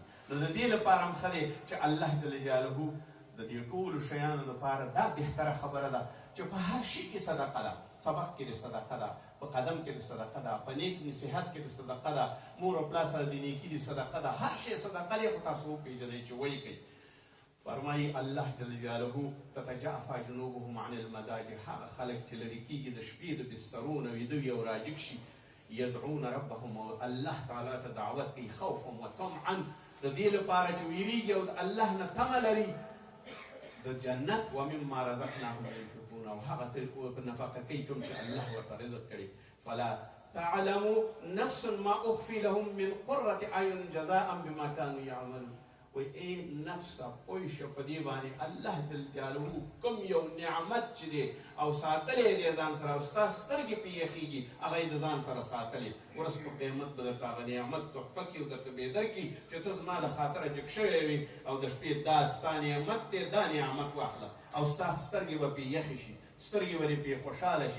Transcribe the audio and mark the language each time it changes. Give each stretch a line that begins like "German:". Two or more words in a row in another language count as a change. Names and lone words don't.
Pashto: نو د دې لپاره هم ښه دی چې
Arabic: الله جل جلاله
Pashto: د دې ټولو شیانو لپاره دا بهتره خبره ده چې په هر شي کې صدقه ده. سبق کې د صدقه ده، په قدم کې د صدقه ده، په نیک نصیحت کې د صدقه ده، مور او پلار سره د نیکي د صدقه ده. هر شی صدقه دی، خو تاسو وپېژنئ چې وایي کوي. فرمایي
Arabic: الله جل جلاله تتجافى جنوبهم عن المضاجع.
Pashto: هغه خلک چې لرې کېږي د شپې د بسترو نه ویده وي او راجګ شي.
Arabic: يدعون ربهم
Pashto: الله تعالی ته دعوت کوي
Arabic: خوفا وطمعا،
Pashto: د دې لپاره چې ویریږي او د الله نه تمه لري د جنت.
Arabic: ومما رزقناهم ينفقون،
Pashto: او هغه څه په نفقه کوي کوم چې الله ورته رزق کړي.
Arabic: فلا تعلم نفس ما اخفي لهم من قرة اعين جزاء بما كانوا يعملون.
Pashto: وای ای نفسه پوه شه په دې باندې
Arabic: الله جل جلاله
Pashto: کوم یو نعمت چې دی او ساتلی دی ځان سره او ستا سترګې پرې یخېږي هغه یې د ځان سره ساتلی. ورځ په قیامت به درته هغه نعمت تحفه کړي او درته بېدر کړي چې ته زما د خاطره جګ شوی وي او د شپې دا ستا نعمت دی، دا نعمت واخله او ستا سترګې به پرې یخې شي، سترګې به دې پرې خوشحاله شي.